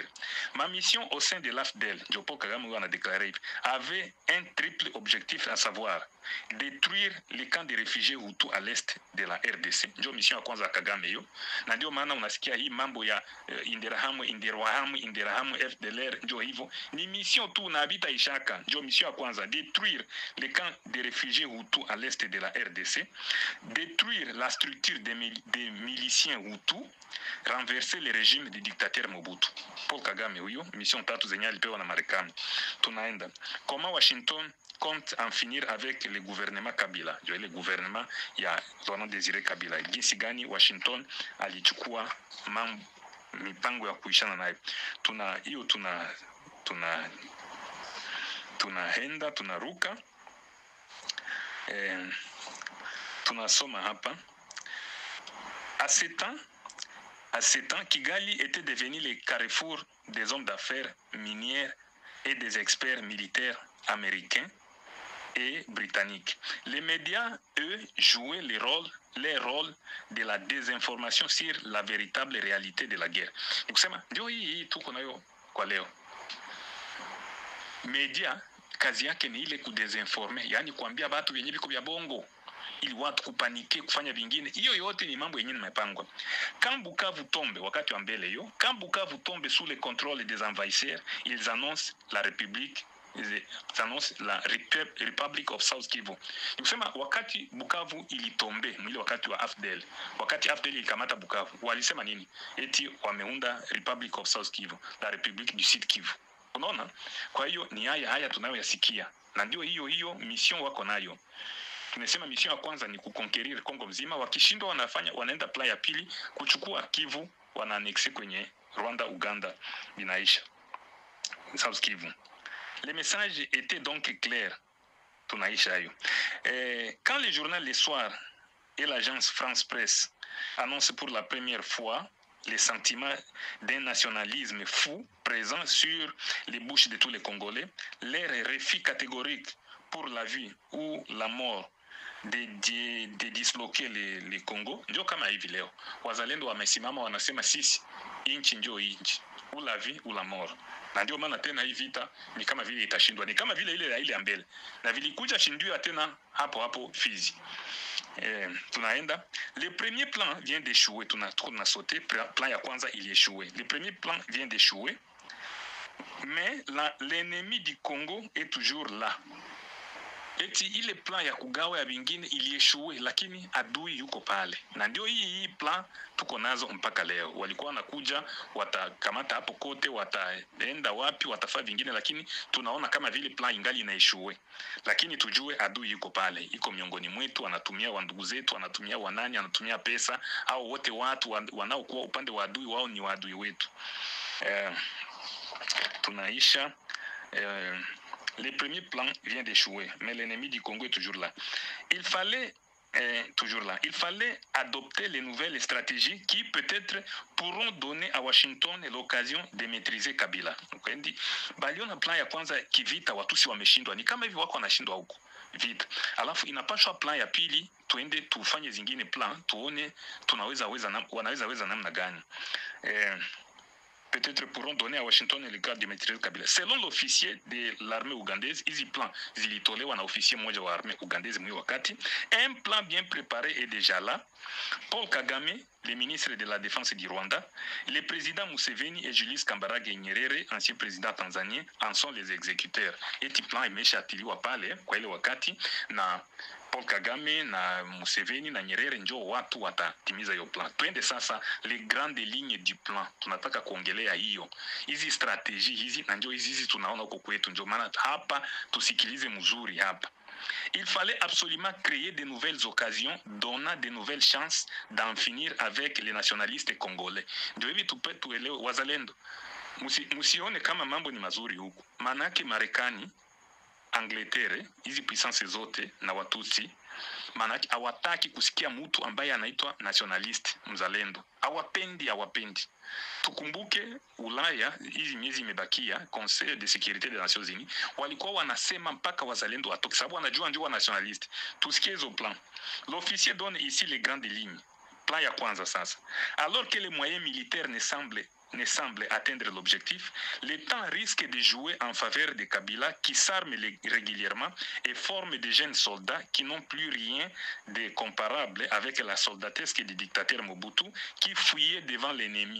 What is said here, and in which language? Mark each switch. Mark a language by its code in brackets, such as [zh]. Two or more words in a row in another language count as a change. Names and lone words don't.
[fr] Ma mission au sein de l'AFDEL, Paul Kagame a déclaré, avait un triple objectif, à savoir détruire les camps de réfugiés Hutu à l'est de la RDC. [sw] Ndio mission ya kwanza Kagame hiyo. Na ndio maana unasikia hii mambo ya Inderahamu FDLR ndio hivyo. Ni mission tu na habita ishaka. Ndio mission ya kwanza, [fr] détruire les camps de réfugiés Hutu à l'est de la RDC, détruire la structure des miliciens Hutu, renverser le régime du dictateur Mobutu. [sw] Paul Kagame huyo, mission tatu zenye alipewa na Marekani. Tunaenda. [fr] Comment Washington compte en finir avec le gouvernement Kabila, le gouvernement ya Laurent Désiré Kabila. [sw] Jinsi gani Washington alichukua mipango ya kuishana naye. Tunaenda tunaruka, tunasoma hapa. [fr] À ce temps, Kigali était devenu le carrefour des hommes d'affaires minières et des experts militaires américains et britanniques. Les médias, eux, jouaient les rôles de la désinformation sur la véritable réalité de la guerre. [sw] Ni kusema ndio hii tuko nayo kwa leo. Media kazi yake ni ile kudesinforme, yani kuambia watu wenye biko vya bongo ili watu kupanike kufanya vingine. Hiyo yote ni mambo yenyewe nimepangwa. [fr] Quand Bukavu tombe [sw] wakati wa mbele hiyo, [fr] quand Bukavu tombe sous le contrôle des envahisseurs, ils annoncent la République annonce la Republic of South Kivu. [sw] Ni kusema wakati Bukavu ilitombe, mwili wakati wa AFDL, wakati AFDL ilikamata Bukavu, walisema nini? Eti wameunda Republic of South Kivu, la Republique du Sud Kivu. Unaona? Kwa hiyo ni haya tunayoyasikia. Na ndio hiyo mission wako nayo. Tumesema mission ya kwanza ni kuconquérir Kongo mzima, wakishindwa wanaenda plan ya pili kuchukua Kivu, wanaannexe kwenye Rwanda, Uganda, binaisha South Kivu. [fr] Le message était donc clair. [sw] Tunaisha hiyo. [fr] Quand le journal Le Soir et l'agence France Presse annoncent pour la première fois les sentiments d'un nationalisme fou présent sur les bouches de tous les Congolais, leur refus catégorique pour la vie ou la mort de disloquer les Congo, [sw] ndio kama hivi leo wazalendo wamesimama wanasema sisi inchi ndio inchi, [fr] ou la vie ou la mort. [sw] Na ndio maana tena hii vita ni kama vile itashindwa, ni kama vile ile ya mbele, na vilikuja shindiwa tena hapo Fizi. Tunaenda, [fr] le premier plan vient d'échouer, [sw] tuna sauté, plan ya kwanza [fr] il échoué, le premier plan vient d'échouer, mais l'ennemi du Congo est toujours là. [sw] Eti ile plan ya kugawa ya vingine ilieshue, lakini adui yuko pale. Na ndio hii plan tuko nazo mpaka leo. Walikuwa wanakuja, watakamata hapo kote, wataenda wapi, watafanya vingine, lakini tunaona kama vile plan ingali inaeshue. Lakini tujue adui yuko pale, iko miongoni mwetu, anatumia wandugu zetu, anatumia wanani, anatumia pesa, au wote watu wanaokuwa upande wa adui wao ni wadui wetu. [fr] Tunaisha le premier plan vient d'échouer, mais l'ennemi du Congo est toujours là. Il fallait adopter les nouvelles stratégies qui peut-être pourront donner à Washington l'occasion de maîtriser Kabila. [sw] Donc, baliona plan ya kwanza kivita watusi wameshindwa, ni kama hivi wako wanashindwa huko vita. Alafu inapaswa plan ya pili tuende tufanye zingine plan, tuone wanaweza namna gani. [fr] Peut-être pourront donner à Washington le cadre de maîtriser Kabila. Selon l'officier de l'armée ougandaise, [sw] hizi plan zilitolewa na officier mmoja wa [fr] armée ougandaise [sw] mwi wakati, [fr] un plan bien préparé est déjà là. Paul Kagame, le ministre de la Défense du Rwanda, le président Museveni et Julius Kambarage Nyerere, ancien président tanzanien, en sont les exécuteurs. [sw] Eti plan imeshatiliwa pale kwa ile wakati, na Paul Kagame na Museveni na Nyerere ndio watu watatimiza hiyo plan. Twende sasa [fr] les grandes lignes du plan. [sw] Tunataka kuongelea hiyo. Hizi strategie hizi na ndio hizi tunaona huko kwetu, ndio maana hapa tusikilize mzuri hapa. Il fallait absolument créer de nouvelles occasions, donnant de nouvelles chances d'en finir avec les nationalistes congolais. Ndio hivi tuelewe wazalendo. Musione kama mambo ni mazuri huku. Manake Marekani, Angleterre, hizi puissance zote na Watutsi, manake hawataki kusikia mtu ambaye anaitwa nationalist mzalendo. Hawapendi. Tukumbuke Ulaya, hizi miezi imebakia, [fr] Conseil de sécurité des Nations Unies, [sw] walikuwa wanasema mpaka wazalendo watoke, sababu wanajua ndio wa nationalist. Tusikie hizo plan. [fr] L'officier donne ici les grandes lignes. [sw] Plan ya kwanza sasa. [fr] Alors que les moyens militaires ne semble atteindre l'objectif, le temps risque de jouer en faveur de Kabila qui s'arme régulièrement et forme de jeunes soldats qui n'ont plus rien de comparable avec la soldatesque du dictateur Mobutu qui fuyait devant l'ennemi.